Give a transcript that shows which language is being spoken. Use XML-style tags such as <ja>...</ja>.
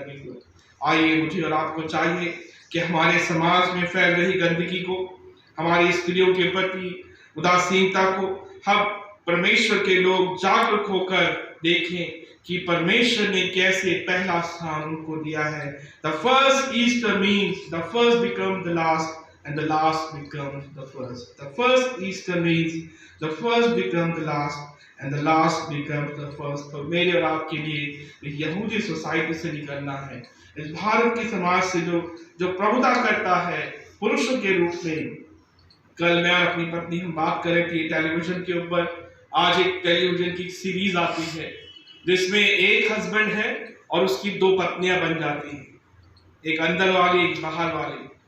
<hi>अभी आइए, मुझे और आपको चाहिए कि हमारे समाज में फैल रही गंदगी को, हमारी स्त्रियों के प्रति उदासीनता को हम परमेश्वर के लोग जागरूक होकर देखें कि परमेश्वर ने कैसे पहला स्थान उनको दिया है।</hi> <en>The first Easter means the first becomes the last and the last becomes the first. The first Easter means the first becomes the last and the last becomes the first।</en> <hi>तो मेरे और आपके लिए यहूदी सोसाइटी से निकलना है, इस भारत के समाज से जो प्रभुता करता है, पुरुषों के रूप में। कल मैं और अपनी पत्नी हम बात कर रहे थे टेलीविजन के ऊपर। आज एक टेलीविजन की सीरीज आती है जिसमें एक हस्बैंड है और उसकी 2 पत्नियां बन जाती हैं, एक अंदर वाली एक बाहर वाली।</hi>